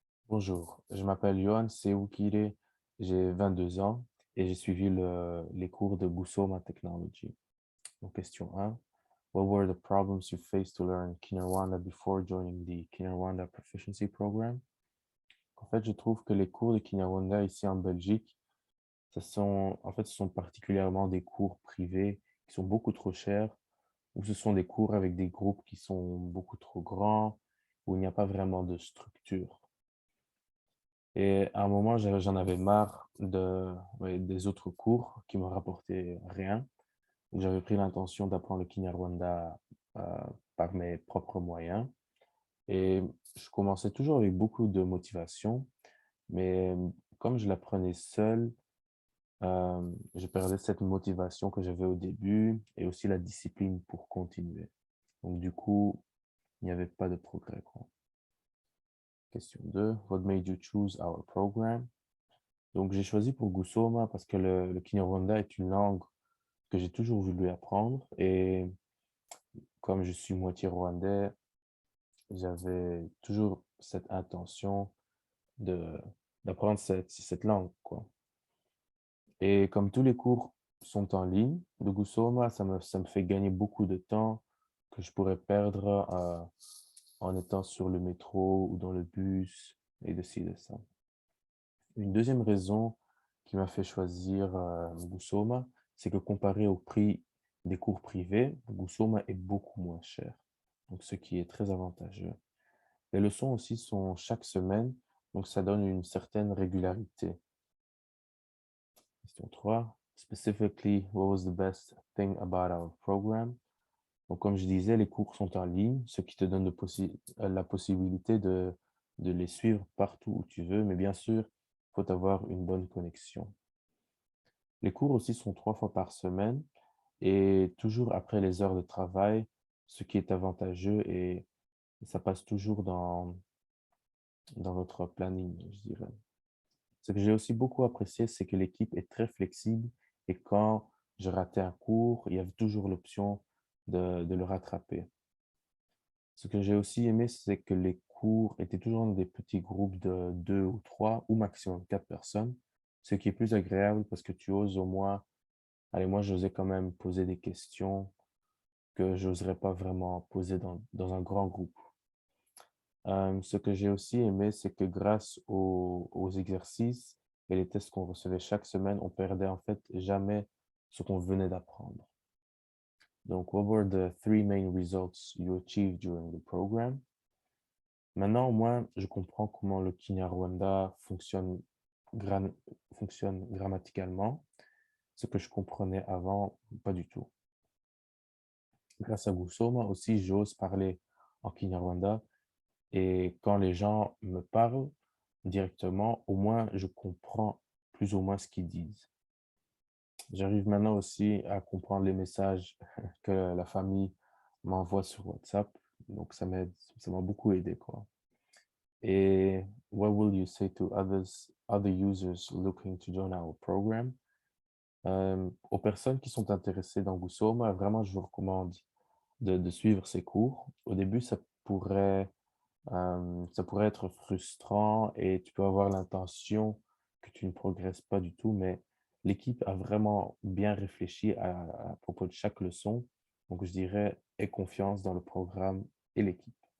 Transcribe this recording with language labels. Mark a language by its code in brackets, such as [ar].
[fr] Bonjour, je m'appelle Johan Seoukire, j'ai 22 ans et j'ai suivi les cours de Gusoma Technology. Donc, question 1. [en] What were the problems you faced to learn Kinyarwanda before joining the Kinyarwanda Proficiency Program? [fr] En fait, je trouve que les cours de Kinyarwanda ici en Belgique, ce sont particulièrement des cours privés qui sont beaucoup trop chers, ou ce sont des cours avec des groupes qui sont beaucoup trop grands, où il n'y a pas vraiment de structure. Et à un moment, j'en avais marre ouais, des autres cours qui me rapportaient rien. Donc, j'avais pris l'intention d'apprendre le Kinyarwanda euh, par mes propres moyens. Et je commençais toujours avec beaucoup de motivation, mais comme je l'apprenais seul, je perdais cette motivation que j'avais au début et aussi la discipline pour continuer. Donc, du coup, il n'y avait pas de progrès, quoi. Question 2. [en] What made you choose our program? [fr] Donc, j'ai choisi pour Gusoma parce que le Kinyarwanda est une langue que j'ai toujours voulu apprendre. Et comme je suis moitié rwandais, j'avais toujours cette intention de, d'apprendre cette langue, quoi. Et comme tous les cours sont en ligne, de Gusoma, ça me fait gagner beaucoup de temps que je pourrais perdre en étant sur le métro ou dans le bus et de ci, de ça. Une deuxième raison qui m'a fait choisir Gusoma, c'est que comparé au prix des cours privés, Gusoma est beaucoup moins cher, donc ce qui est très avantageux. Les leçons aussi sont chaque semaine, donc ça donne une certaine régularité. Question 3. [en] Specifically, what was the best thing about our program? [fr] Donc, comme je disais, les cours sont en ligne, ce qui te donne la possibilité de les suivre partout où tu veux, mais bien sûr, il faut avoir une bonne connexion. Les cours aussi sont 3 fois par semaine et toujours après les heures de travail, ce qui est avantageux et ça passe toujours dans notre planning, je dirais. Ce que j'ai aussi beaucoup apprécié, c'est que l'équipe est très flexible et quand je ratais un cours, il y avait toujours l'option de le rattraper. Ce que j'ai aussi aimé, c'est que les cours étaient toujours dans des petits groupes de 2 ou 3 ou maximum 4 personnes, ce qui est plus agréable parce que tu oses au moins, allez, moi j'osais quand même poser des questions que j'oserais pas vraiment poser dans un grand groupe. Ce que j'ai aussi aimé, c'est que grâce aux exercices et les tests qu'on recevait chaque semaine, on perdait en fait jamais ce qu'on venait d'apprendre. Donc, [en] what were the 3 main results you achieved during the program? [fr] Maintenant, moi, je comprends comment le Kinyarwanda gram- fonctionne grammaticalement, ce que je comprenais avant, pas du tout. Grâce à Gusoma aussi, j'ose parler en Kinyarwanda et quand les gens me parlent directement, au moins je comprends plus ou moins ce qu'ils disent. J'arrive maintenant aussi à comprendre les messages que la famille m'envoie sur WhatsApp, donc ça m'a beaucoup aidé, quoi. Et [en] what will you say to other users looking to join our program? [fr] Aux personnes qui sont intéressées dans Gusoma, vraiment, je vous recommande de suivre ces cours. Au début, ça pourrait être frustrant et tu peux avoir l'intention que tu ne progresses pas du tout, mais l'équipe a vraiment bien réfléchi à propos de chaque leçon. Donc, je dirais, aie confiance dans le programme et l'équipe.